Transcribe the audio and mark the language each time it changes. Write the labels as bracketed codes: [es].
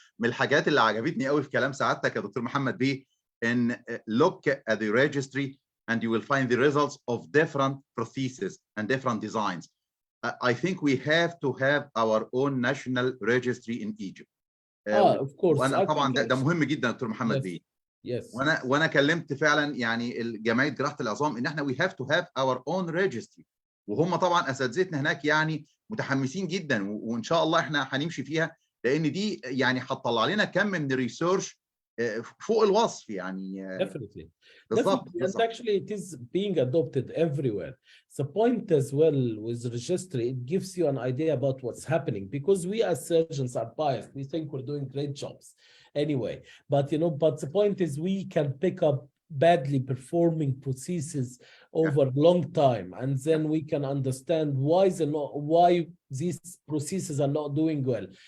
[ar] من الحاجات اللي عجبتني قوي في كلام سعادتك يا دكتور محمد بيه ان [en] look at the registry and you will find the results of different prostheses and different designs. I think we have to have our own national registry in Egypt. Of course. [ar] وانا طبعا ده مهم جدا دكتور محمد بيه. [en] Yes. [ar] وانا كلمت فعلا يعني جمعيه جراحه العظام ان احنا [en] we have to have our own registry، [ar] وهم طبعا اساتذتنا هناك يعني متحمسين جدا، وان شاء الله احنا هنمشي فيها، لان دي يعني هتطلع لنا كم من الريسيرش فوق الوصف يعني. [en] Definitely. [ar] بالظبط. [en] And actually it is being adopted everywhere. The point as well with registry, it gives you an idea about what's happening, because we as surgeons are biased. We think we're doing great jobs anyway, but you know, but the point is we can pick up badly performing prostheses over a long time, and then we can understand why these prostheses are not doing well.